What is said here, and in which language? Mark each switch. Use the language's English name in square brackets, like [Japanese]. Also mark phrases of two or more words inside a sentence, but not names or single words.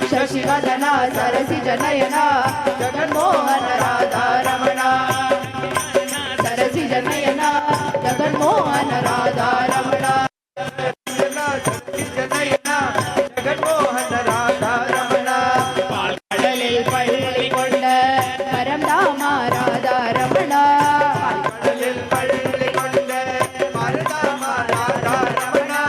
[Kannada] ಶಶಿವದನ ಸರಸಿಜ ನಯನ ಜಗನ್ಮೋಹನ ರಾಧಾ ರಮಣ ಸರಸಿಜ ನಯನ ಜಗನ್ಮೋಹನ ರಾಧಾ ರಮಣ [Tamil] ஜெகன்மோகன ராதா ரமணா கடலில் பள்ளி கொண்ட பரந்தாம ராதா ரமண கடலில் பள்ளி கொண்ட பரந்தாம ராதா ரமணா